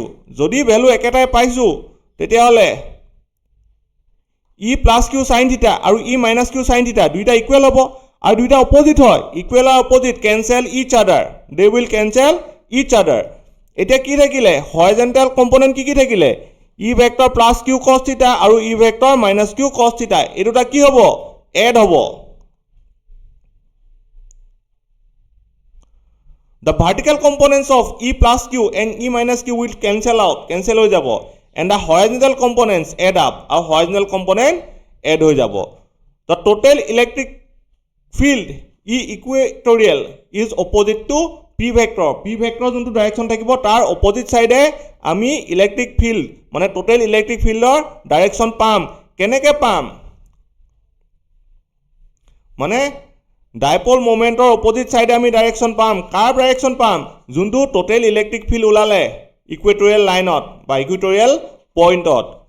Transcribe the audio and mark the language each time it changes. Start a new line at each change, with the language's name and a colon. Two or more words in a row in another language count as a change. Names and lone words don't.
Assamese: যদি ভেলু একেটাই পাইছোঁ, তেতিয়াহ'লে
English: E plus q sine theta
Assamese: আৰু
English: E minus q sine theta
Assamese: দুইটা ইকুৱেল হ'ব, আৰু দুইটা অপজিট হয়।
English: ইকুৱেল আৰু অপজিট cancel each other, they will cancel each other.
Assamese: এতিয়া কি থাকিলে?
English: horizontal component
Assamese: কি থাকিলে?
English: E vector plus q cos theta
Assamese: আৰু
English: E vector minus q cos theta.
Assamese: এই দুটা কি হ'ব? এড হ'ব।
English: The vertical components of E plus Q and E minus Q will cancel out, cancel
Assamese: হৈ যাব,
English: and the horizontal components add up, আৰু horizontal component add
Assamese: হৈ যাব।
English: The total electric field E equatorial is opposite to P vector.
Assamese: P vector যোনটো ডাইৰেকশ্যন থাকিব তাৰ
English: opposite side
Assamese: আমি
English: electric field
Assamese: মানে
English: total electric field direction
Assamese: পাম। কেনেকৈ পাম? মানে
English: dipole moment opposite side
Assamese: আমি ডাইৰেকশ্যন পাম। কাৰ ডাইৰেকশ্যন পাম? যোনটো
English: total electric field
Assamese: ওলালে
English: equatorial line
Assamese: বা
English: equatorial point.